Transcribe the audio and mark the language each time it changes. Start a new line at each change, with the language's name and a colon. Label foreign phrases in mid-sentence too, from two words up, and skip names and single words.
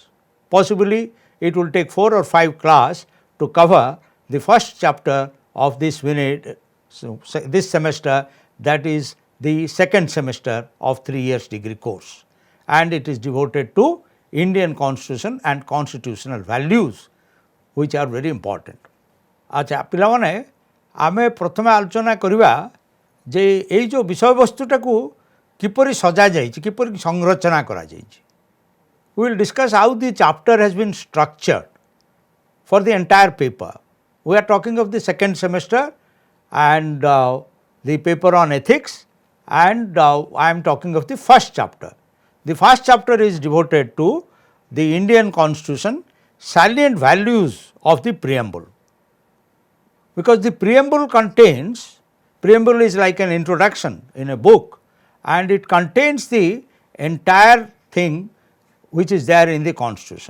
English: Possibly it will take 4 or 5 classes to cover the first chapter of this this semester, that is the second semester of 3 years degree course, and it is devoted to Indian Constitution and constitutional values which are very important.
Odia: ଅଚ୍ଛା ପିଲା ମାନେ ଆମେ ପ୍ରଥମେ ଆଲୋଚନା କରିବା ଯେ ଏଇ ଯୋ ବିଷୟ ବସ୍ତୁଟାକୁ କିପରି ସଜା ଯାଇଛି, କିପରି ସଂରଚନା କରା ଯାଇଛି.
English: We will discuss how the chapter has been structured for the entire paper. We are talking of the second semester and the paper on ethics, and I am talking of the first chapter. The first chapter is devoted to the Indian Constitution, salient values of the preamble, because the preamble is like an introduction in a book, and it contains the entire thing which is there in the Constitution.